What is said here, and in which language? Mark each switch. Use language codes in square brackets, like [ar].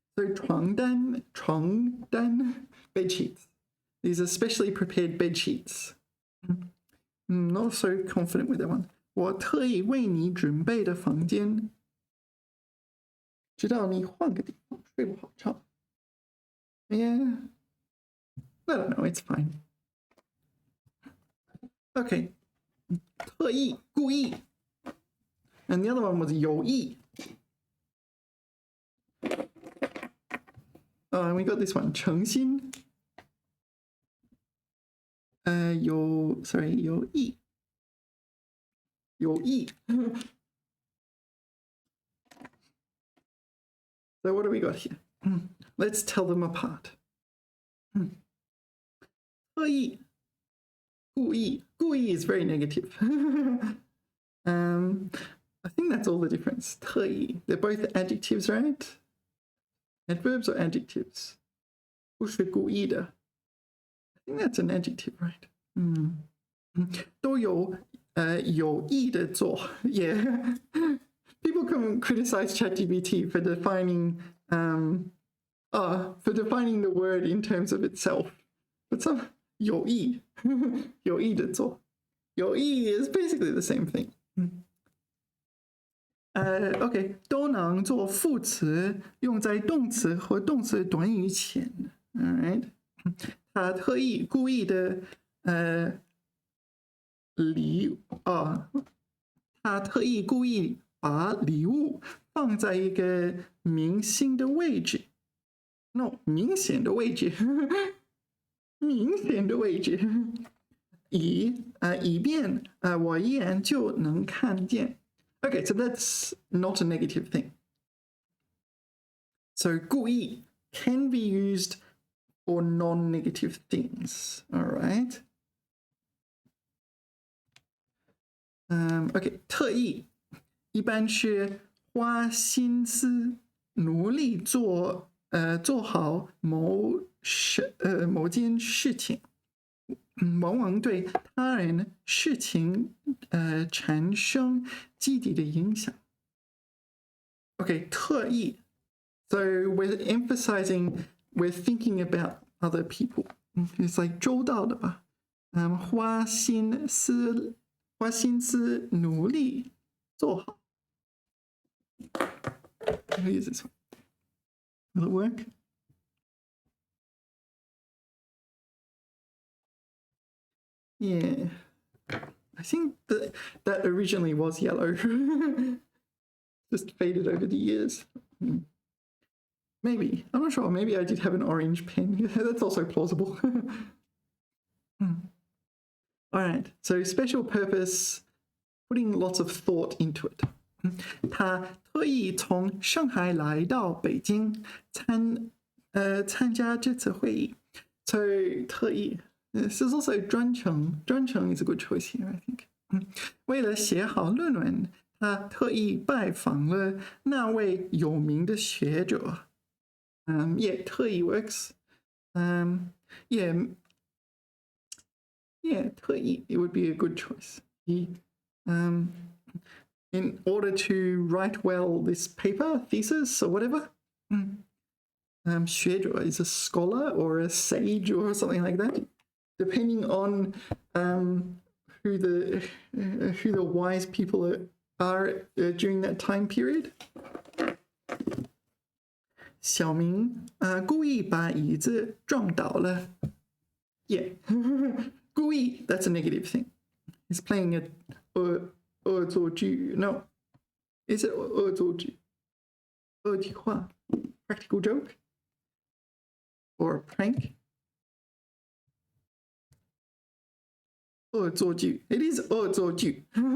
[en] So 床单 bed sheets. These are specially prepared bed sheets. Not so confident with that one. [zh] 我特意为你准备的房间，直到你换个地方睡不好觉。 [en] Yeah, I don't know. It's fine. Okay, 特意故意 and the other one was 有意。 And we got this one 诚心。 [zh] 有意。有意。 [en] So what do we got here? Let's tell them apart. 特意，故意，故意 is very negative. I think that's all the difference. 特意, they're both adjectives, right? Adverbs or adjectives? [zh] 不是故意的. [en] I think that's an adjective, right? [zh] 都有有意的做 Yeah. [en] People can criticize ChatGPT for defining the word in terms of itself. But some [zh] 有意有意的做 [en] 有意 is basically the same thing. [zh] OK 都能做副词用在动词和动词短语前 Alright 他特意故意的他特意故意把礼物放在一个明显的位置 No 明显的位置明显的位置以便我一眼就能看见 [en] Okay, so that's not a negative thing. So 故意 can be used for non-negative things. All right. [zh] Okay, 特意一般是花心思努力做好某件事情。往往对他人事情产生积极的影响 [en] Okay, 特意 So we're emphasizing we're thinking about other people It's like [zh] 周到的吧花心思努力做好 [en] Who is this one? Will it work? Yeah, I think that originally was yellow. Just faded over the years. Maybe. I'm not sure. Maybe I did have an orange pen. That's also plausible. All right. So special purpose, putting lots of thought into it. [zh] 他特意从上海来到北京参加这次会议。 [en] So 特意 This is also 专程 is a good choice here, I think. [zh] 为了写好论文，他特意拜访了那位有名的学者。 [en] Yeah, 特意 works. Yeah,特意 it would be a good choice. He, in order to write well this paper, thesis, or whatever. 学者 is a scholar or a sage or something like that, depending on who the wise people are during that time period. [zh] 小明故意把椅子撞倒了。 [en] Yeah, 故意 that's a negative thing. He's playing a 恶作剧. No, is it 恶作剧？恶体话 practical joke or a prank? [zh] 恶作剧 it is 恶作剧。